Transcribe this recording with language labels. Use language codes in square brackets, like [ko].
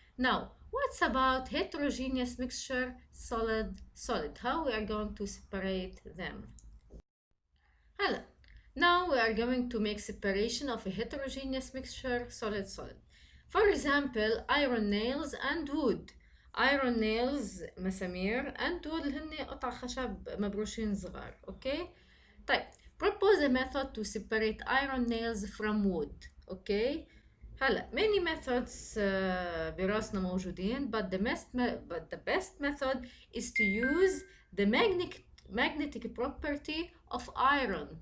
[en] Now, what's about heterogeneous mixture, solid-solid? How we are going to separate them? [ar] هلا. [en] Now we are going to make separation of a heterogeneous mixture, solid-solid. For example, iron nails and wood. Iron nails [ar] مسامير [en] and wood [ar] هن قطع خشب مبروشين صغار. [en] Okay. [ar] طيب. [en] Propose a method to separate iron nails from wood. Okay. [ar] هلا [en] many methods [ar] براسنا موجودين [en] but the best method is to use the magnetic property of iron.